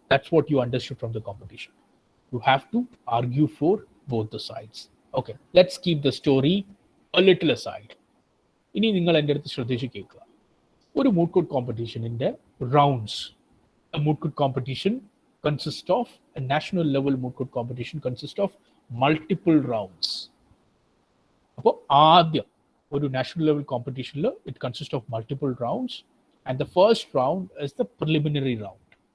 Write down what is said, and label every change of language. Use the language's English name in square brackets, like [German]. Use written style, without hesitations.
[English] That's what you understood from the competition. You have to argue for both the sides. Okay, let's keep the story a little aside. [Malayalam] ഇനി നിങ്ങൾ എൻ്റെ അടുത്ത് ശ്രദ്ധിച്ച് കേൾക്കുക. ഒരു moot court competition-ന്റെ rounds. [English] A moot court competition consists of a national level moot court competition consists of multiple rounds. [Malayalam] അപ്പോൾ ആദ്യം ഒരു national level competition-ൽ [English] it consists of multiple rounds, and the first round is the preliminary round.